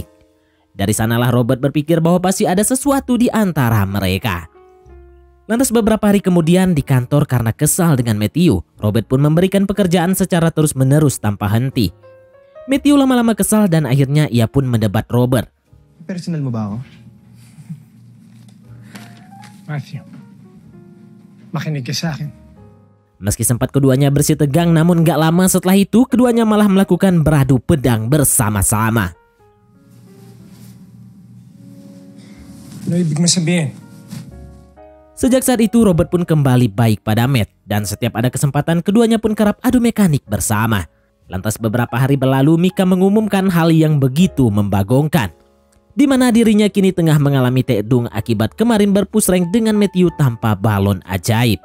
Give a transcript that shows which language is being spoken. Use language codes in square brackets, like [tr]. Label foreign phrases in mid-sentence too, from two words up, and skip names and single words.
[id] Dari sanalah Robert berpikir bahwa pasti ada sesuatu di antara mereka. Lantas beberapa hari kemudian di kantor karena kesal dengan Matthew, Robert pun memberikan pekerjaan secara terus-menerus tanpa henti. Matthew lama-lama kesal dan akhirnya ia pun mendebat Robert. [tl] personal mo ba ako? Matthew, makinig ka sa akin. [id] Meski sempat keduanya bersih tegang, namun gak lama setelah itu keduanya malah melakukan beradu pedang bersama-sama. [tl] Ano ibig mo sabihin? [id] Sejak saat itu Robert pun kembali baik pada Matt dan setiap ada kesempatan keduanya pun kerap adu mekanik bersama. Lantas beberapa hari berlalu Mika mengumumkan hal yang begitu membagongkan, di mana dirinya kini tengah mengalami tekdung akibat kemarin berpusreng dengan Matthew tanpa balon ajaib.